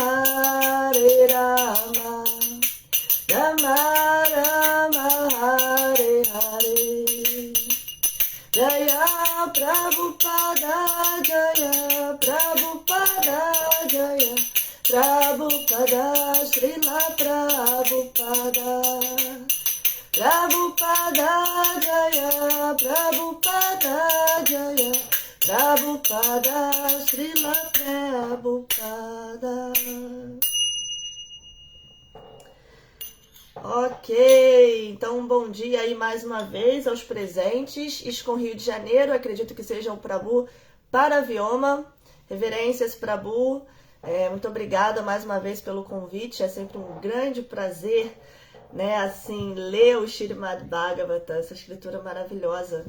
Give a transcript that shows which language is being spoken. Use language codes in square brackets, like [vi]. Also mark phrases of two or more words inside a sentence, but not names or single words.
[sa] Rama Rama Hare Hare Jaya Prabhupada Jaya Prabhupada Jaya Prabhupada Srila Prabhupada Prabhupada Jaya Prabhupada Jaya Prabhupada Srila Prabhupada. [pt] Ok, então um bom dia aí mais uma vez aos presentes. ISKCON Rio de Janeiro, acredito que seja o Prabhu Paravioma. Reverências, Prabhu. Muito obrigada mais uma vez pelo convite. É sempre um grande prazer, né, assim, ler o Srimad Bhagavata, essa escritura maravilhosa.